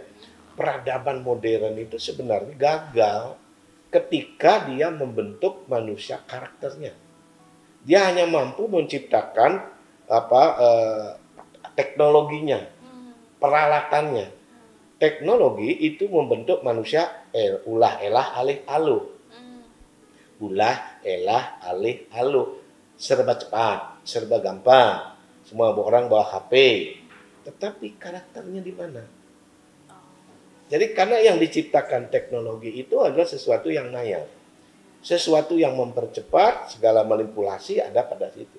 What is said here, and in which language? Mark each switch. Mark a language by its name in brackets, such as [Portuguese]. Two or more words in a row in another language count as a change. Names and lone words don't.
[Indonesian] Peradaban modern itu sebenarnya gagal ketika dia membentuk manusia karakternya. Dia hanya mampu menciptakan teknologinya, peralatannya. Teknologi itu membentuk manusia ulah elah alih aluh. ulah, elah, alih, aluh. Serba cepat, serba gampang. Semua orang bawa HP. Tetapi karakternya di mana? Jadi karena yang diciptakan teknologi itu adalah sesuatu yang ngayal. Sesuatu yang mempercepat, segala manipulasi ada pada situ.